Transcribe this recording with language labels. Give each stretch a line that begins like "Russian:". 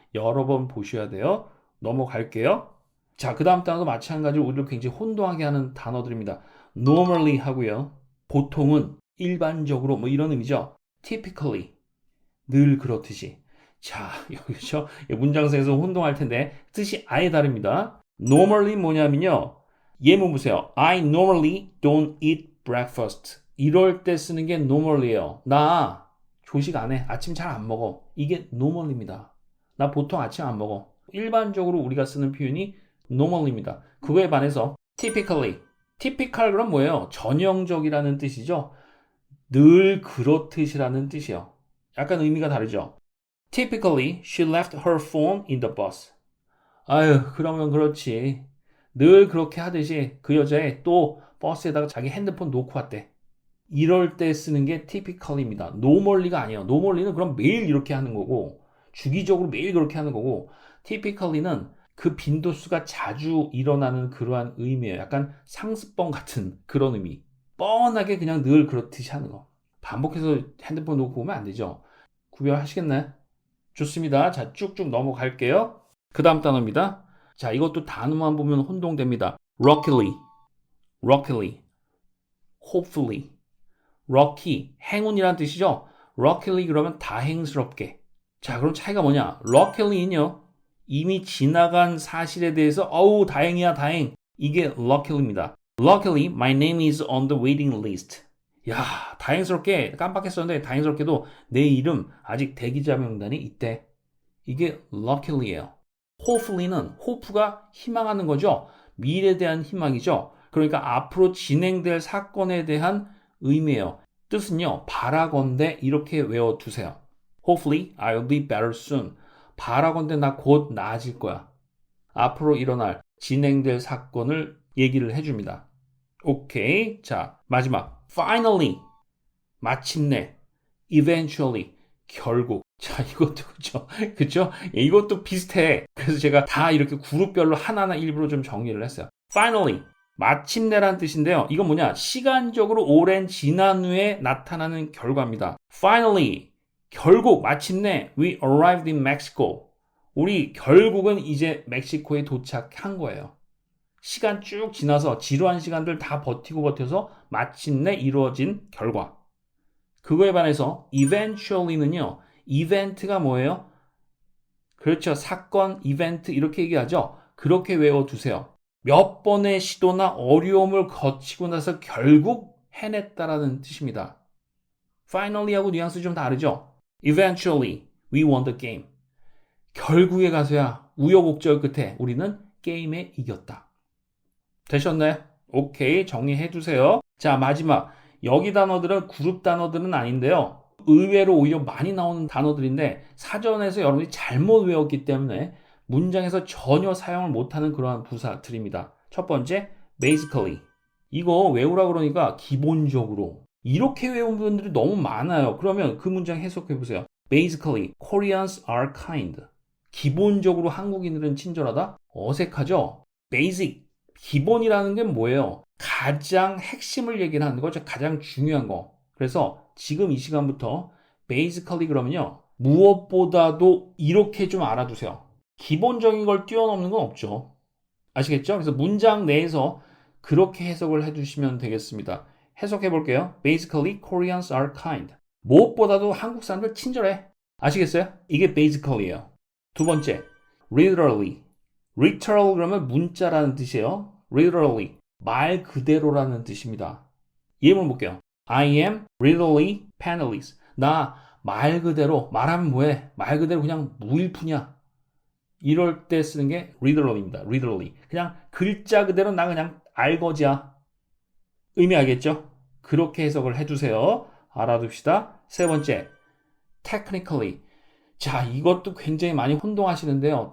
Korean: 여러 번 보셔야 돼요. 넘어갈게요. 자, 그 다음 단어도 마찬가지로 우리를 굉장히 혼동하게 하는 단어들입니다. normally 하고요. 보통은 일반적으로 뭐 이런 의미죠. typically 늘 그렇듯이. 자, 여기서 문장에서 혼동할 텐데 뜻이 아예 다릅니다. normally 뭐냐면요. 예문 보세요.
English: I normally don't eat breakfast.
Korean: 이럴 때 쓰는 게 normally예요. 나 조식 안 해. 아침 잘 안 먹어. 이게 normal입니다. 나 보통 아침 안 먹어. 일반적으로 우리가 쓰는 표현이 normal입니다. 그거에 반해서 typically. typical 그럼 뭐예요? 전형적이라는 뜻이죠. 늘 그렇듯이라는 뜻이에요. 약간 의미가 다르죠.
English: Typically, she left her phone in the bus.
Korean: 아유, 그러면 그렇지. 늘 그렇게 하듯이 그 여자애 또 버스에다가 자기 핸드폰 놓고 왔대. 이럴 때 쓰는 게 typical입니다. normally가 아니에요. normally는 그럼 매일 이렇게 하는 거고, 주기적으로 매일 그렇게 하는 거고, typically는 그 빈도수가 자주 일어나는 그러한 의미예요. 약간 상습범 같은 그런 의미. 뻔하게 그냥 늘 그렇듯이 하는 거. 반복해서 핸드폰 놓고 오면 안 되죠. 구별하시겠나요? 좋습니다. 자, 쭉쭉 넘어갈게요. 그 다음 단어입니다. 자, 이것도 단어만 보면 혼동됩니다.
English: luckily, luckily, hopefully.
Korean: lucky, 행운이란 뜻이죠. luckily 그러면 다행스럽게. 자, 그럼 차이가 뭐냐? luckily는요, 이미 지나간 사실에 대해서 어우, 다행이야, 다행. 이게 luckily입니다.
English: Luckily, my name is on the waiting list.
Korean: 야, 다행스럽게 깜빡했었는데 다행스럽게도 내 이름 아직 대기자 명단에 있대. 이게 luckily예요. hopefully는 hope가 희망하는 거죠. 미래에 대한 희망이죠. 그러니까 앞으로 진행될 사건에 대한 의미예요. 뜻은요, 바라건대 이렇게 외워두세요.
English: Hopefully, I'll be better soon.
Korean: 바라건대 나 곧 나아질 거야. 앞으로 일어날 진행될 사건을 얘기를 해줍니다. 오케이. 자, 마지막. Finally. 마침내. Eventually. 결국. 자, 이것도 그죠? 그죠? 이것도 비슷해. 그래서 제가 다 이렇게 그룹별로 하나하나 일부러 좀 정리를 했어요. Finally. 마침내란 뜻인데요. 이건 뭐냐? 시간적으로 오랜 지난 후에 나타나는 결과입니다.
English: Finally.
Korean: 결국 마침내
English: we arrived in Mexico.
Korean: 우리 결국은 이제 멕시코에 도착한 거예요. 시간 쭉 지나서 지루한 시간들 다 버텨서 마침내 이루어진 결과. 그거에 반해서 eventually는요. 이벤트가 뭐예요? 그렇죠. 사건, 이벤트 이렇게 얘기하죠. 그렇게 외워두세요. 몇 번의 시도나 어려움을 거치고 나서 결국 해냈다라는 뜻입니다. finally하고 뉘앙스 좀 다르죠.
English: Eventually, we won the game.
Korean: 결국에 가서야 우여곡절 끝에 우리는 게임에 이겼다. 되셨나요? 오케이, 정리해 두세요. 자, 마지막. 여기 단어들은 그룹 단어들은 아닌데요. 의외로 오히려 많이 나오는 단어들인데 사전에서 여러분이 잘못 외웠기 때문에 문장에서 전혀 사용을 못하는 그러한 부사들입니다. 첫 번째, basically. 이거 외우라 그러니까 기본적으로. 이렇게 외운 분들이 너무 많아요. 그러면 그 문장 해석해 보세요.
English: Basically, Koreans are kind.
Korean: 기본적으로 한국인들은 친절하다? 어색하죠? Basic. 기본이라는 게 뭐예요? 가장 핵심을 얘기를 하는 거죠. 가장 중요한 거. 그래서 지금 이 시간부터 basically 그러면요. 무엇보다도 이렇게 좀 알아두세요. 기본적인 걸 뛰어넘는 건 없죠. 아시겠죠? 그래서 문장 내에서 그렇게 해석을 해주시면 되겠습니다. 해석해 볼게요.
English: Basically, Koreans are kind.
Korean: 무엇보다도 한국 사람들 친절해. 아시겠어요? 이게 basically예요. 두 번째, literally. literal 그러면 문자라는 뜻이에요. literally, 말 그대로라는 뜻입니다. 예문 볼게요.
English: I am literally penniless.
Korean: 나 말 그대로, 말하면 뭐해? 말 그대로 그냥 무일푼이야. 이럴 때 쓰는 게 literally입니다.
English: literally.
Korean: 그냥 글자 그대로 나 그냥 알거지야. 의미 알겠죠? 그렇게 해석을 해주세요. 알아둡시다. 세 번째, technically. 자, 이것도 굉장히 많이 혼동하시는데요.